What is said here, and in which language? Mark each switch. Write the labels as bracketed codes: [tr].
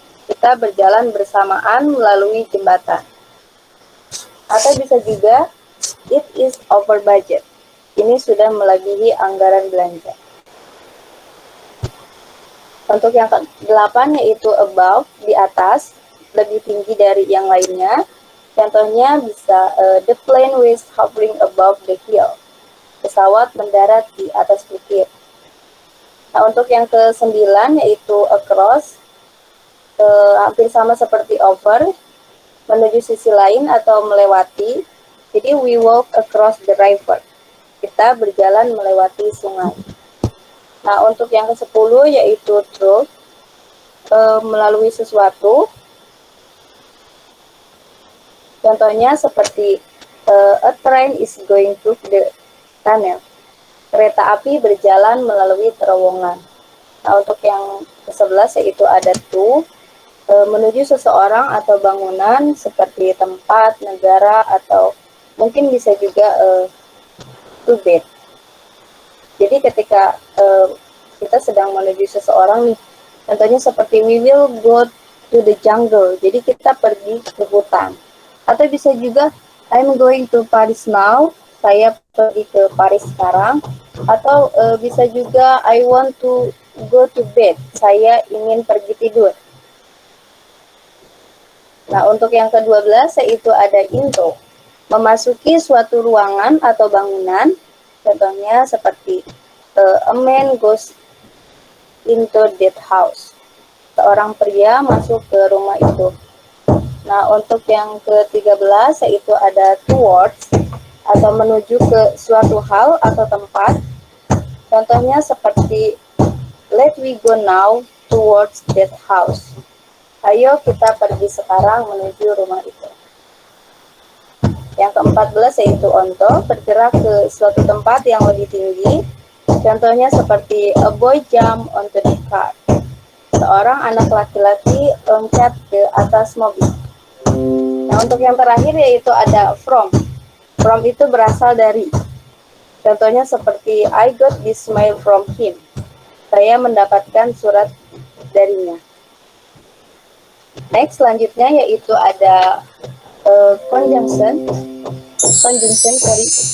[id] Kita berjalan bersamaan melalui jembatan. Atau bisa juga, [en] it is over budget. [id] Ini sudah melebihi anggaran belanja. Untuk yang ke-8 yaitu above, di atas, lebih tinggi dari yang lainnya. Contohnya bisa [en] the plane was hovering above the hill. [id] Pesawat mendarat di atas bukit. Nah, untuk yang ke-9 yaitu across, hampir sama seperti over, menuju sisi lain atau melewati. Jadi [en] we walk across the river. [id] Kita berjalan melewati sungai. Nah, untuk yang ke-10 yaitu through, melalui sesuatu. Contohnya seperti [en] a train is going through the tunnel. [id] Kereta api berjalan melalui terowongan. Nah, untuk yang ke-11 yaitu ada to, menuju seseorang atau bangunan seperti tempat, negara, atau mungkin bisa juga to bed. Jadi ketika kita sedang menuju seseorang nih, contohnya seperti [en] we will go to the jungle. [id] Jadi kita pergi ke hutan. Atau bisa juga [en] I'm going to Paris now. [id] Saya pergi ke Paris sekarang. Atau bisa juga [en] I want to go to bed. [id] Saya ingin pergi tidur. Nah, untuk yang ke-12 yaitu ada into. Memasuki suatu ruangan atau bangunan. Contohnya seperti [en] a man goes into that house. [id] Seorang pria masuk ke rumah itu. Nah, untuk yang ke-13 yaitu ada towards, atau menuju ke suatu hal atau tempat. Contohnya seperti [en] let we go now towards that house. [id] Ayo kita pergi sekarang menuju rumah itu. Yang ke-14 yaitu onto, bergerak ke suatu tempat yang lebih tinggi. Contohnya seperti [en] a boy jump onto the car. [id] Seorang anak laki-laki loncat ke atas mobil. Nah, untuk yang terakhir yaitu ada from. From itu berasal dari. Contohnya seperti [en] I got this mail from him. [id] Saya mendapatkan surat darinya. Next, selanjutnya yaitu ada conjunction. [en] Conjunction, sorry.